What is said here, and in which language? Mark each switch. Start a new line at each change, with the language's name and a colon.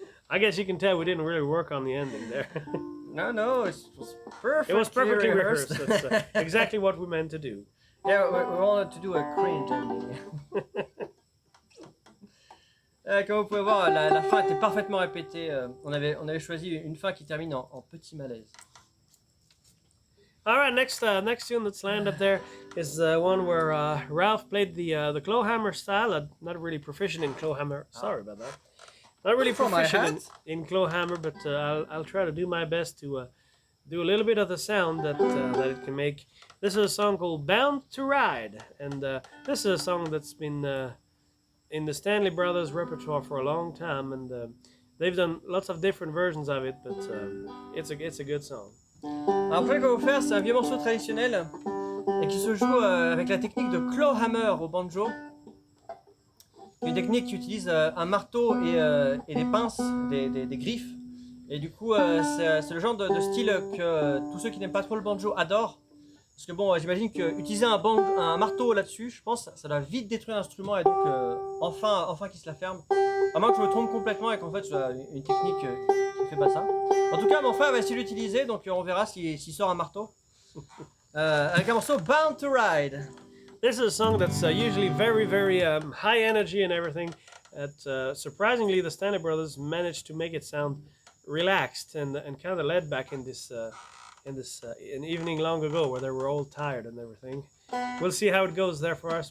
English: I guess you can tell we didn't really work on the ending there. No, it was perfect. It was perfectly rehearsed. That's exactly what we meant to do. Yeah, we wanted to do a cringe ending.
French: Comme vous pouvez voir, la fin était parfaitement répétée. On avait choisi une fin qui termine en petit malaise.
English: All right, next tune that's lined up there is one where Ralph played the clawhammer style. Not really proficient in clawhammer. Sorry about that. Not really For my proficient in clawhammer, but I'll try to do my best to do a little bit of the sound that it can make. This is a song called "Bound to Ride," and this is a song that's been in the Stanley Brothers repertoire for a long time, and they've done lots of different versions of it, but it's a good song.
French: Alors, après, qu'on va vous faire, c'est un vieux morceau traditionnel et qui se joue avec la technique de clawhammer au banjo. Une technique qui utilise un marteau et des pinces, des griffes. Et du coup, c'est le genre de style que tous ceux qui n'aiment pas trop le banjo adorent. Parce que bon, j'imagine qu'utiliser un marteau là-dessus, je pense, ça doit vite détruire l'instrument et donc enfin qu'il se la ferme. À moins que je me trompe complètement et qu'en fait, c'est une technique qui ne fait pas ça. En tout cas, mon frère va essayer de l'utiliser, donc on verra s'il sort un marteau. Avec un morceau Bound to Ride.
English: This is a song that's usually very, very high energy and everything. Surprisingly, the Stanley Brothers managed to make it sound relaxed and kind of laid back in this an evening long ago where they were all tired and everything. We'll see how it goes there for us.